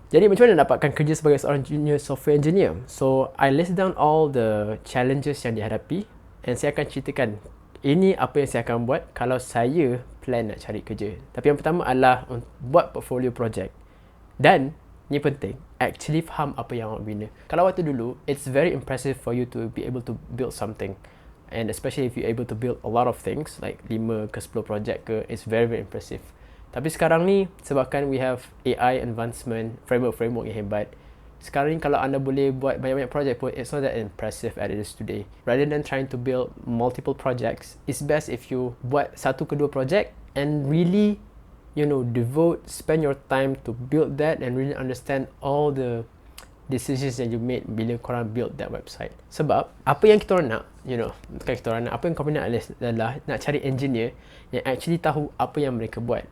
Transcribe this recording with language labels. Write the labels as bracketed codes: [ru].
[ms] Jadi macam mana dapatkan kerja sebagai seorang junior software engineer? [en] So I list down all the challenges [ms] yang dihadapi and saya akan ceritakan ini apa yang saya akan buat kalau saya plan nak cari kerja. Tapi yang pertama adalah buat portfolio project. Dan ni penting, actually faham apa yang awak bina. Kalau waktu dulu, [en] it's very impressive for you to be able to build something. And especially if you're able to build a lot of things, like 5 ke 10 project ke, it's very very impressive. [ms] Tapi sekarang ni, sebabkan [en] we have AI advancement, [ms] framework yang hebat, sekarang ni kalau anda boleh buat banyak-banyak project pun, [en] it's not that impressive as it is today. Rather than trying to build multiple projects, it's best if you [ms] buat 1 ke 2 project [en] and really, spend your time to build that and really understand all the decisions that you made [ms] bila korang [en] build that website. [ms] Sebab, apa yang kita orang nak, bukan kita orang nak, apa yang company nak adalah nak cari engineer yang actually tahu apa yang mereka buat.